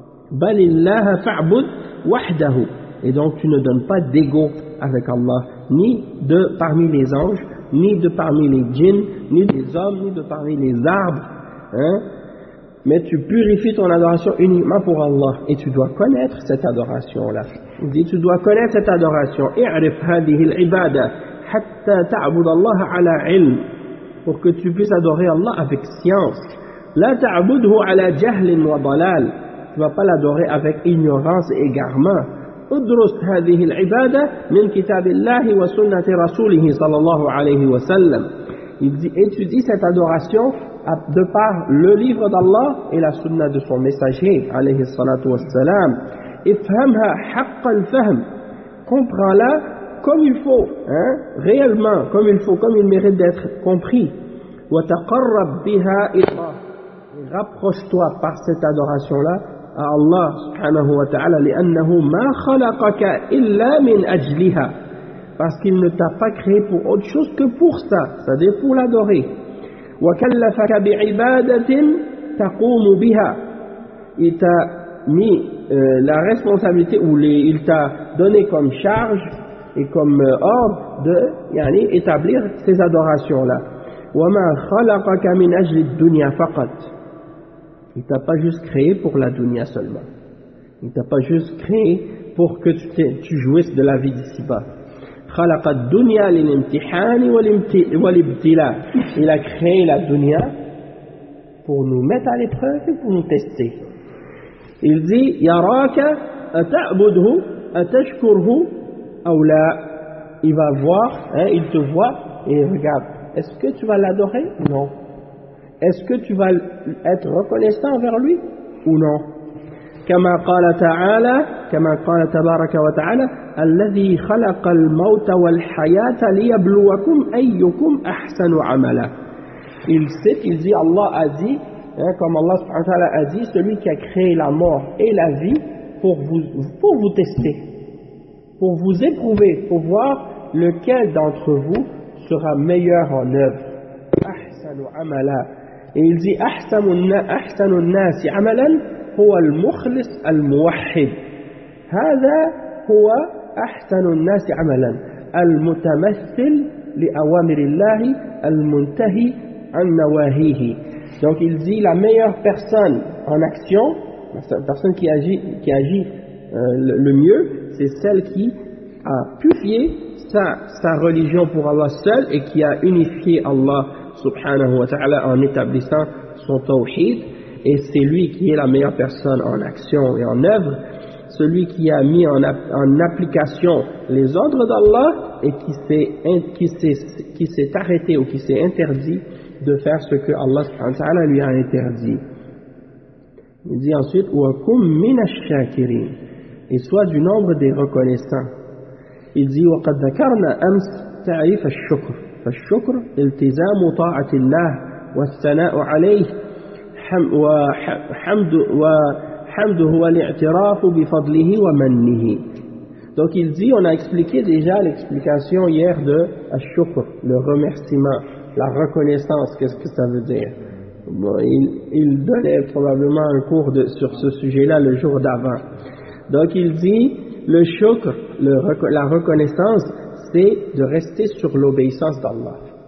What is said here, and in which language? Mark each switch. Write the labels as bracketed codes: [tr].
[ar] Balillaha fa'bud wahdahu. [fr] Et donc tu ne donnes pas d'ego avec Allah, ni de parmi les anges, ni de parmi les djinns, ni les hommes, ni de parmi les arbres. Hein? Mais tu purifies ton adoration uniquement pour Allah. Et tu dois connaître cette adoration-là. Il dit, tu dois connaître cette adoration. [ar] اعرف هذه العبادة حتى تعبد الله على علم. [fr] Pour que tu puisses adorer Allah avec science. [ar] لا تعبده على جهل وضلال. [fr] Tu ne vas pas l'adorer avec ignorance et égarement. [ar] ادرس هذه العبادة من كتاب الله وسنة رسوله صلى الله عليه وسلم. [fr] Il dit, étudie cette adoration de par le livre d'Allah et la sunna de son messager [ar] عليه الصلاة والسلام. افهمها حق الفهم. [fr] Comprends-la comme il faut, hein, réellement comme il faut, comme il mérite d'être compris. [ar] وتقرب بها إلى الله. [fr] Rapproche-toi par cette adoration-là à Allah subhanahu wa ta'ala, [ar] لأنه ما خلقك إلا من أجلها. [fr] Parce qu'il ne t'a pas créé pour autre chose que pour ça, c'est-à-dire pour l'adorer. [ar] وكلفك بعبادة تقوم بها. [fr] Il t'a mis la responsabilité, ou il t'a donné comme charge et comme ordre de établir ces adorations-là. [ar] وما خلقك من أجل الدنيا فقط. [fr] Il ne t'a pas juste créé pour la dunya seulement. Il ne t'a pas juste créé pour que tu jouisses de la vie d'ici-bas. [ar] خلق الدنيا للامتحان والابتلاء. [fr] Il a créé la dunya pour nous mettre à l'épreuve et pour nous tester. Il dit, [ar] يراك أتعبده أتشكره أو لا. [fr] Il va voir, hein, il te voit et regarde. Est-ce que tu vas l'adorer? Non. Est-ce que tu vas être reconnaissant envers lui ou non? [ar] كما قال تعالى, كما قال تبارك وتعالى, الذي خلق الموت والحياة ليبلوكم أيكم أحسن عملا. [fr] Il sait, il dit, Allah a dit, hein, comme Allah subhanahu wa ta'ala a dit, celui qui a créé la mort et la vie pour vous tester, pour vous éprouver, pour voir lequel d'entre vous sera meilleur en œuvre. [ar] أحسن عملا. [fr] Et il dit, [ar] أحسن الناس عملا هو المخلص الموحد. هذا هو أحسن الناس عملا المتمثل لأوامر الله المنتهي عن نواهيه. [fr] Donc il dit, la meilleure personne en action, la personne qui agit le mieux, c'est celle qui a purifié sa religion pour Allah seul et qui a unifié Allah subhanahu wa ta'ala en établissant son tawhid. Et c'est lui qui est la meilleure personne en action et en œuvre, celui qui a mis en application les ordres d'Allah et qui s'est arrêté ou qui s'est interdit de faire ce que Allah subhanahu wa ta'ala lui a interdit. Il dit ensuite, [ar] wa kum min ash-shakirin, [fr] et soit du nombre des reconnaissants. Il dit, [ar] wa qad dhakarna ams ta'rif ash-shukr. فالشكر التزام طاعة الله والثناء عليه وحمد الحمد هو الاعتراف بفضله ومنه. [fr] Donc il dit, on a expliqué déjà l'explication hier de al-shukr, le remerciement, la reconnaissance, qu'est-ce que ça veut dire. Bon, il donnait probablement un cours de, sur ce sujet-là le jour d'avant. Donc il dit, le shukr, la reconnaissance, c'est de rester sur l'obéissance d'Allah.